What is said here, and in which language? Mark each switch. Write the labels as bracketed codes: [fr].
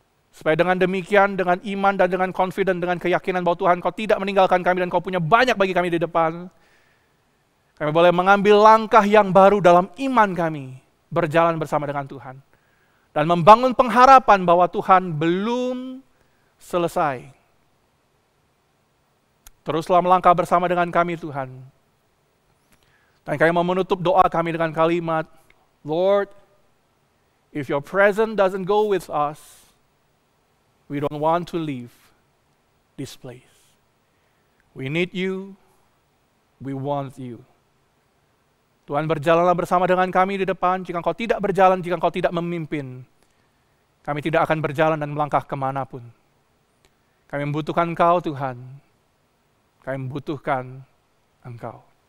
[id] Supaya dengan demikian, dengan iman dan dengan confident, dengan keyakinan bahwa Tuhan Kau tidak meninggalkan kami dan Kau punya banyak bagi kami di depan, kami boleh mengambil langkah yang baru dalam iman kami, berjalan bersama dengan Tuhan. Dan membangun pengharapan bahwa Tuhan belum selesai. Teruslah melangkah bersama dengan kami Tuhan. Dan kami mau menutup doa kami dengan kalimat, [en] Lord, if your presence doesn't go with us, we don't want to leave this place. We need you, we want you. [id] Tuhan, berjalanlah bersama dengan kami di depan. Jika Engkau tidak berjalan, jika Engkau tidak memimpin, kami tidak akan berjalan dan melangkah kemanapun. Kami membutuhkan Engkau, Tuhan. Kami membutuhkan Engkau.